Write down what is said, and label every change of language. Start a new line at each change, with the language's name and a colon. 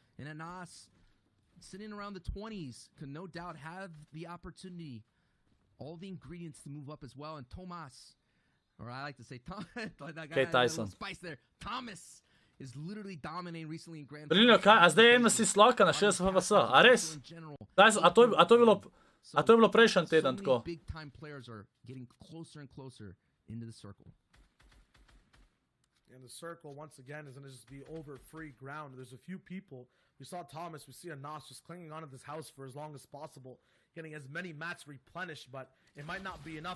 English: And Anas, sitting around the 20s, can no doubt have the opportunity, all the ingredients to move up as well. And Tomas, or I like to say Tyson. Spice there. Thomas is literally dominating recently in Grand
Slovenian: Brilino, kaj? A zdaj je aim assist loka na 60 FPS? A res? A to je bilo prejšnji teden tako?
English: Big time players are getting closer and closer into the circle. And the circle, once again, is going to just be over free ground. There's a few people. We saw Thomas. We see Anas just clinging onto this house for as long as possible, getting as many mats replenished, but it might not be enough.